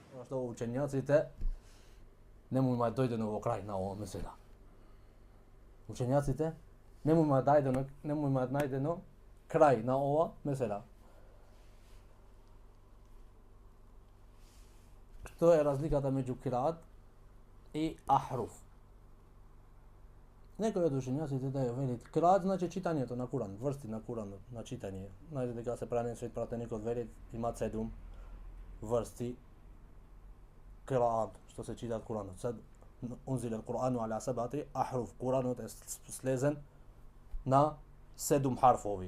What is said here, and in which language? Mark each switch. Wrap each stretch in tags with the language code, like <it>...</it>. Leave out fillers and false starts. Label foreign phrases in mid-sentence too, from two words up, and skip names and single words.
<mk>što učenjacite nemojmo da dojde do kraja na ovo mesela. Učenjacite nemojmo da najdeno kraj na ova mesela. To je razlikata među kiraat i ahruf. Некои од учењаците да ја велат кираат значи читањето на Куран, врсти на Куран, на читање. Знаете дека се пренесет пратеникот велат има 7 врсти кираат што се читаат Куранот.</mk> <ar>قد أنزل القرآن على سبعة أحرف.</ar> <mk>Куранот е слезен на 7 харфови.</mk>